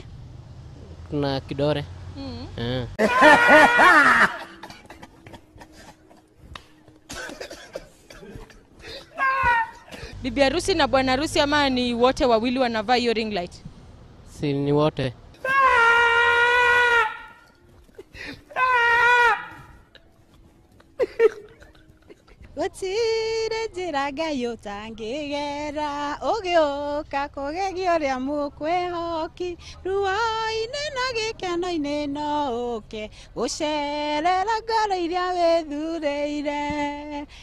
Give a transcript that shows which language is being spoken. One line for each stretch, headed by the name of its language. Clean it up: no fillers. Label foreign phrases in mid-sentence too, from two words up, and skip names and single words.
Swahili: Kuna kidore. Bibi harusi na bwana harusi ama ni wote wawili wanavaa hiyo ring light? Si ni wote.
Kikuyu: Gutire njira Ngai utangigera ugioka kugegio ria mukwehoki ruo-ini na gikeno-ini no uke gucerera ngoro iria withureire.